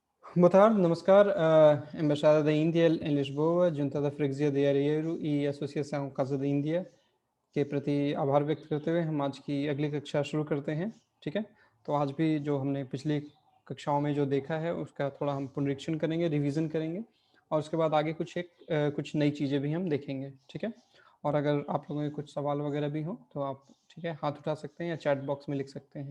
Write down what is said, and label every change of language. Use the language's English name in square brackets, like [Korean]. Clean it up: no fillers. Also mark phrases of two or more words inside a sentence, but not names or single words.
[Portuguese] Boa tarde, [Hindi] namaskar. Embaixada da Índia em Lisboa, junta da Freguesia de Areiro e Associação Casa da Índia के प्रति आभार व्यक्त करते हुए हम आज की अगली कक्षा शुरू करते हैं। ठीक है, तो आज भी जो हमने पिछली कक्षाओं में जो देखा है उसका थोड़ा हम पुनरीक्षण करेंगे, रिवीजन करेंगे और उसके बाद आगे कुछ नई चीज़ें भी हम देखेंगे। ठीक है, और अगर आप लोगों के कुछ सवाल वगैरह भी हो तो आप ठीक है हाथ उठा सकते हैं या [English] chat box [Hindi] में लिख सकते हैं।